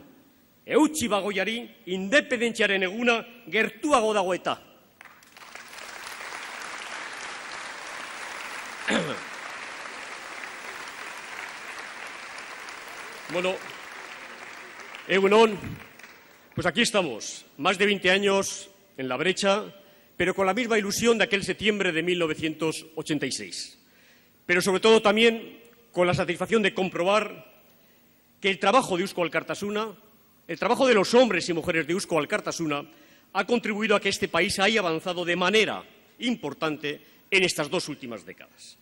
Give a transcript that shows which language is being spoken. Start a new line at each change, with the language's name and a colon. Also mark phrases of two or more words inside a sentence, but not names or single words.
Basque: Eutsi bagoiari independentziaren eguna gertuago dago eta. Bueno, egunon,
Spanish: pues aquí estamos, más de 20 años en la brecha, pero con la misma ilusión de aquel septiembre de 1986. Pero sobre todo también con la satisfacción de comprobar que el trabajo de Eusko Alkartasuna, el trabajo de los hombres y mujeres de Eusko Alkartasuna, ha contribuido a que este país haya avanzado de manera importante en estas 2 últimas décadas.